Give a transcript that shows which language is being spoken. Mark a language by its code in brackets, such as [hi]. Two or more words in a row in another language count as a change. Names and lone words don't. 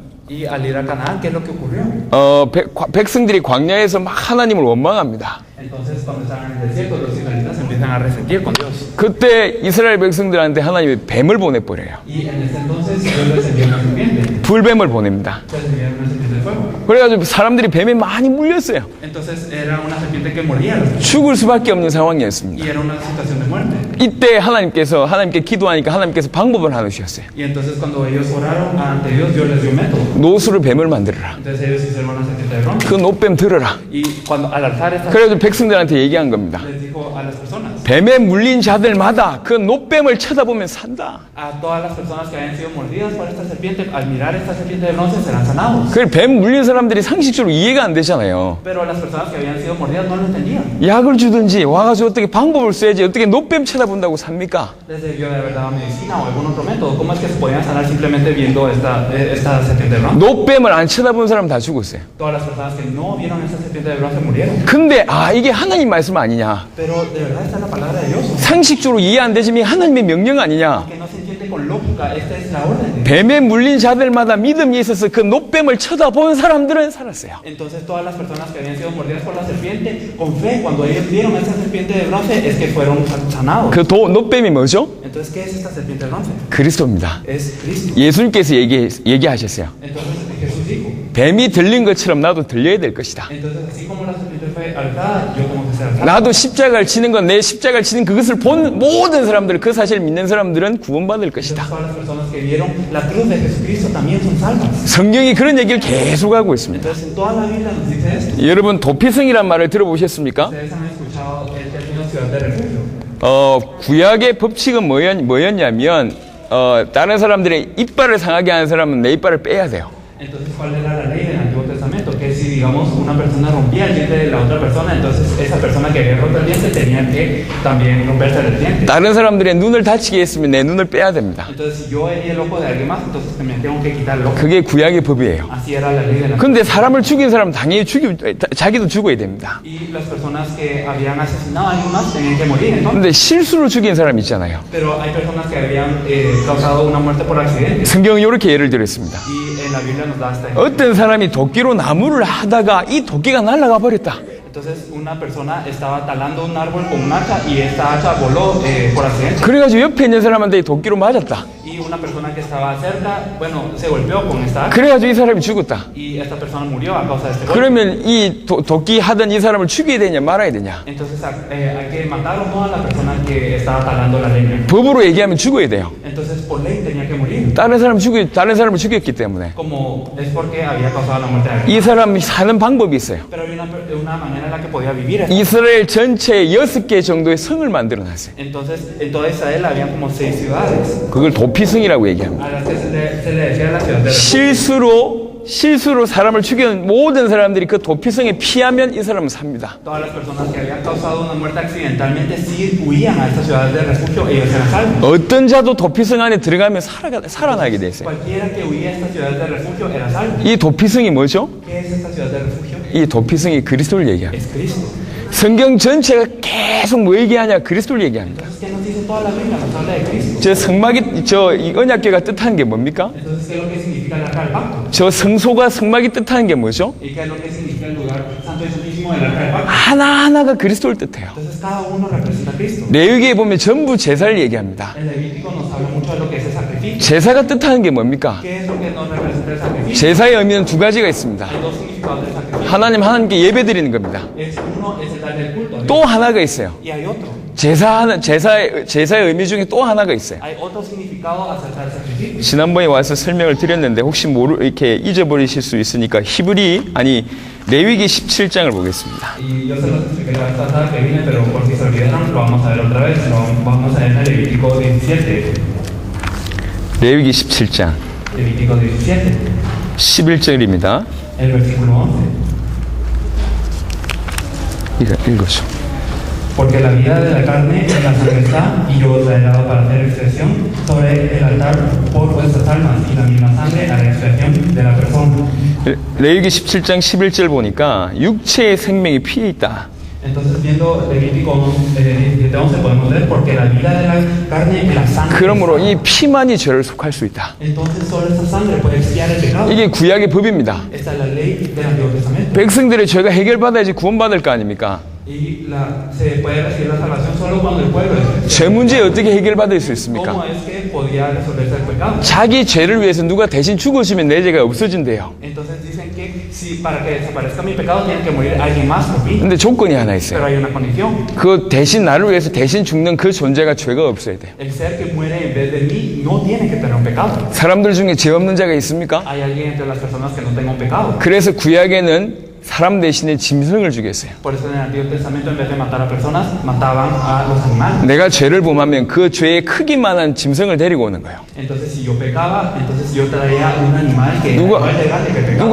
[es] Y al ir a Canaán, ¿qué es lo que ocurrió? [ko] 백성들이 광야에서 막 하나님을 원망합니다. [es] Entonces, cuando estaban en el desierto, los israelitas empiezan a resentir con Dios. [ko] 그때 이스라엘 백성들한테 하나님이 뱀을 보내버려요. [es] Y en ese entonces, Dios les envió una serpiente. [ko] 불뱀을 보냅니다. [es] Les envió una serpiente de fuego. [ko] 그래가지고 사람들이 뱀에 많이 물렸어요. [es] Entonces, era una serpiente que mordía a los [ko] 죽을 수밖에 없는 상황이었습니다. [es] y era una situación de muerte. [ko] 이때 하나님께 기도하니까 하나님께서 방법을 하나 주셨어요. [es] Y entonces, cuando ellos oraron ante Dios, Dios les dio un método. [ko] 노수를 뱀을 만들어라. [es] Entonces, ellos hicieron una serpiente de bronce. [ko] 그 노뱀 들어라. [es] Y cuando al alzar esta [ko] 그래가지고 백성들한테 얘기한 겁니다. [es] les dijo a las personas, [ko] 뱀에 물린 자들마다 그 노뱀을 쳐다보면 산다. [es] a todas las personas que habían sido mordidas por esta serpiente, al mirar esta serpiente de bronce serán sanados. [ko] 그 뱀 물린 사람들이 상식적으로 이해가 안 되잖아요. [es] Pero las personas que habían sido mordidas no lo entendían. [ko] 약을 주든지 와가지고 어떻게 방법을 써야지 어떻게 노뱀 쳐다본다고 삽니까? [es] Les debió de haber dado medicina o algún otro método. ¿Cómo es que se podían sanar simplemente viendo esta serpiente de bronce? [ko] 노뱀을 안 쳐다본 사람 다 죽었어요. [es] Todas las personas que no vieron esta serpiente de bronce murieron. [ko] 근데 이게 하나님 말씀 아니냐? [es] Pero de verdad esta es la palabra de Dios. [ko] 상식적으로 이해 안 되지만 하나님의 명령 아니냐? [es] Que no se entiende con lógica, esta es la orden de Dios. [ko] 뱀에 물린 자들마다 믿음이 있어서 그 노뱀을 쳐다본 사람들은 살았어요. [es] Entonces todas las personas que habían sido mordidas por la serpiente, con fe, cuando ellos vieron esta serpiente de bronce, es que fueron sanados. [ko] 그 노뱀이 뭐죠? [es] Entonces, ¿qué es esta serpiente de bronce? [ko] 그리스도입니다. [es] Es Cristo. [ko] 예수님께서 얘기하셨어요. [es] Entonces Jesús dijo, [ko] 뱀이 들린 것처럼 나도 들려야 될 것이다. [es] entonces así como la serpiente fue alzada, yo tengo que ser alzado. [ko] 나도 십자가를 치는 건 내 십자가를 치는 그것을 본 모든 사람들, 그 사실을 믿는 사람들은 구원받을 것이다. [es] Entonces todas las personas que vieron la cruz de Jesucristo también son salvas. [ko] 성경이 그런 얘기를 계속하고 있습니다. [es] Entonces en toda la Biblia nos dice esto. [ko] 여러분 도피성이란 말을 들어보셨습니까? [es] Ustedes han escuchado el término ciudad de refugio. [ko] 구약의 법칙은 뭐였냐면 다른 사람들의 이빨을 상하게 하는 사람은 내 이빨을 빼야 돼요. [es] Entonces, ¿cuál era la ley del Antiguo Testamento? Que si, digamos, una persona rompía el diente de la otra persona, entonces esa persona que había roto el diente tenía que también romperse el diente. [ko] 다른 사람들의 눈을 다치게 했으면 내 눈을 빼야 됩니다. [es] Entonces, si yo herí el ojo de alguien más, entonces me tengo que quitar el ojo. [ko] 그게 구약의 법이에요. [es] Así era la ley del Antiguo. [ko] 근데 사람을 죽인 사람은 당연히 자기도 죽어야 됩니다. [es] Y las personas que habían asesinado a alguien más tenían que morir, entonces. [ko] 근데 실수로 죽인 사람 있잖아요. [es] Pero hay personas que habían causado una muerte por accidente. [ko] 성경은 이렇게 예를 들었습니다. [es] Y en la Biblia nos da este ejemplo. [ko] 어떤 사람이 도끼로 나무를 하다가 이 도끼가 날아가 버렸다. [es] Entonces, una persona estaba talando un árbol con un hacha y esta hacha voló por accidente. [ko] 그래가지고 옆에 있는 사람한테 이 도끼로 맞았다. [es] Y una persona que estaba cerca, bueno, se golpeó con esta hacha. [ko] 그래가지고 이 사람이 죽었다. [es] Y esta persona murió a causa de este golpe. [ko] 그러면 이 도끼 하던 이 사람을 죽여야 되냐 말아야 되냐? [es] Entonces hay que matar o no a la persona que estaba talando la leña. [ko] 법으로 얘기하면 죽어야 돼요. [es] Entonces por ley tenía que morir. [ko] 다른 사람을 죽였기 때문에. [es] Como es porque había causado la muerte de alguien. [ko] 이 사람이 사는 방법이 있어요. [es] Pero había una manera en la que podía vivir. [ko] 이스라엘 전체에 6개 정도의 성을 만들어 놨어요. [es] Entonces en toda Israel había como 6 ciudades. [ko] 그걸 도피성이라고 얘기합니다. [es] A las que se le decía la ciudad de refugio. [ko] 실수로 사람을 죽인 모든 사람들이 그 도피성에 피하면 이 사람은 삽니다. [es] Todas las personas que habían causado una muerte accidentalmente, si huían a estas ciudades de refugio, ellos eran salvos. [ko] 어떤 자도 도피성 안에 들어가면 살아나게 돼 있어요. [es] Cualquiera que huía a estas ciudades de refugio era salvo. [ko] 이 도피성이 뭐죠? [es] ¿Qué es esta ciudad de refugio? [ko] 이 도피성이 그리스도를 얘기합니다. [es] Es Cristo. [ko] 성경 전체가 계속 뭐 얘기하냐? 그리스도를 얘기합니다. [es] Entonces, ¿qué nos dice toda la Biblia? Nos habla de Cristo. [ko] 저 성막이 이 언약궤가 뜻하는 게 뭡니까? [es] Entonces, ¿qué es lo que significa el arca del pacto? [ko] 저 성소가 성막이 뜻하는 게 뭐죠? [es] ¿Y qué es lo que significa el lugar santo y santísimo del arca del pacto? [ko] 하나하나가 그리스도를 뜻해요. [es] Entonces, cada uno representa a Cristo. [ko] 레위기에 보면 전부 제사를 얘기합니다. [es] El Levítico nos habla mucho de lo que es el sacrificio. [ko] 제사가 뜻하는 게 뭡니까? [es] ¿Qué es lo que nos representa el sacrificio? [ko] 제사의 의미는 두 가지가 있습니다. [es] Hay dos significados del sacrificio. [ko] 하나님께 예배 드리는 겁니다. [es] Uno es el darle el culto a Dios. [ko] 또 하나가 있어요. [es] Y hay otro. [ko] 제사의 의미 중에 또 하나가 있어요. [es] Hay otro significado acerca del sacrificio. [ko] 지난번에 와서 설명을 드렸는데 혹시 이렇게 잊어버리실 수 있으니까 레위기 17장을 보겠습니다. [es] Y yo se los expliqué la vez pasada que vine, pero por si se olvidaron, lo vamos a ver otra vez. Lo vamos a ver en Levítico 17. [ko] 레위기 17장 [es] Levítico 17, [ko] 11절입니다. [es] el versículo 11. [ko] 읽어줘. [es] Porque la vida de la carne en la sangre está, y yo os he dado para hacer expiación sobre el altar por vuestras almas, y la misma sangre hará expiación de la persona. [ko] 레위기 17장 11절 보니까 육체의 생명이 피에 있다. [es] Entonces, viendo Levítico 17:11, podemos ver, porque la vida de la carne en la sangre [ko] 그러므로 [es] está. [ko] 이 피만이 죄를 속할 수 있다. [es] Entonces, solo esta sangre puede expiar el pecado. [ko] 이게 구약의 법입니다. [es] Esta es la ley del Antiguo Testamento. [ko] 백성들의 죄가 해결받아야지 구원받을 거 아닙니까? [es] Y se puede recibir la salvación solo cuando el pueblo es. [ko] 죄 문제 어떻게 해결받을 수 있습니까? [es] ¿Cómo es que podía resolverse el pecado? [ko] 자기 죄를 위해서 누가 대신 죽어주면 내 죄가 없어진대요. [es] Entonces dicen que si para que desaparezca mi pecado tiene que morir alguien más por mí. [ko] 근데 조건이 하나 있어요. [es] Pero hay una condición. [ko] 그 대신 나를 위해서 대신 죽는 그 존재가 죄가 없어야 돼요. [es] El ser que muere en vez de mí no tiene que tener un pecado. [ko] 사람들 중에 죄 없는 자가 있습니까? [es] Hay alguien entre las personas que no tenga un pecado. [ko] 그래서 구약에는 사람 대신에 짐승을 죽였어요. [es] Por eso en el Antiguo Testamento en vez de matar a personas mataban a los animales. [ko] 내가 죄를 범하면 그 죄의 크기만한 짐승을 데리고 오는 거예요. [es] Entonces si yo pecaba, entonces yo traía un animal que era igual de grande que el pecado.